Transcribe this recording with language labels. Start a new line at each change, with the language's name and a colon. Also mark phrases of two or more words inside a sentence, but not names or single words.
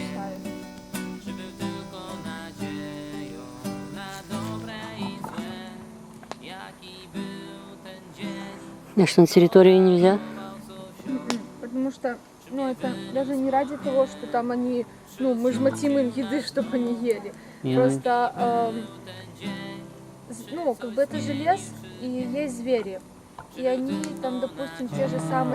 Russian: забираем.
Polish: Czy był tylko nadzieją na dobre i złe? Jaki był ten dzień?
Russian: А что, на территории нельзя? Потому что, ну, это даже не ради того, что там они, ну, мы жмотим им еды, чтобы они ели. Просто, ну, как бы это же лес, и есть звери. И они там, допустим, те же самые...